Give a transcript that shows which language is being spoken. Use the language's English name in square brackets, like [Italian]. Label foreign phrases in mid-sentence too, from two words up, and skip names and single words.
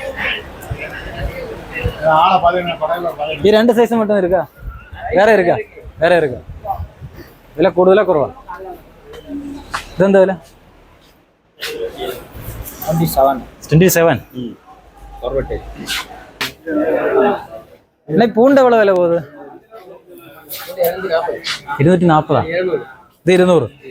[Tamil] ഈ 2 സൈസ് மட்டும் இருக்கா? வேற இருக்கா? [Malayalam] വേറെ എടുക്കാം. വില കൂടുതലാ കുറവാ? ഇതെന്താ വില? 27. എന്നാ പൂണ്ട എവിടെ വില പോകുന്നത്? 240. ഇത് 200.